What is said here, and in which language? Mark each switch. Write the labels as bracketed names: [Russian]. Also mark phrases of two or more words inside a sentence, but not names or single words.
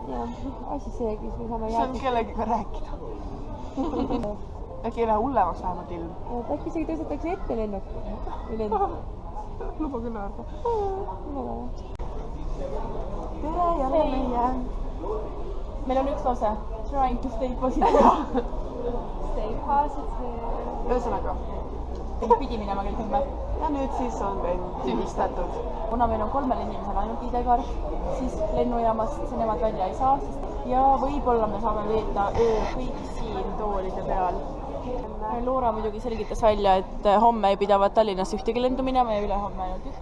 [Estonian] Jah, asi seegi, siis me saame see on kellegiga rääkida. Äkki ei lähe hullemaks vähemalt ilm. Äkki isegi tõstetakse ette lennuk. Luba küll naerda. Tere jälle meie. Meil on üks lause. [English] Trying to stay positive. Stay positive. [Estonian] Ühesõnaga. Pidi minema kell 10. Ja nüüd siis on lend tühistatud. Kuna meil on 3 inimesel ainult ID-kaart, siis lennujaamast nemad välja ei saa. Ja võib-olla me saame veeta öö kõik siin toolide peal. Loora muidugi selgitas välja, et homme ei pidavat Tallinnasse ühtegi lendu minema ja ülehomme ainult üks.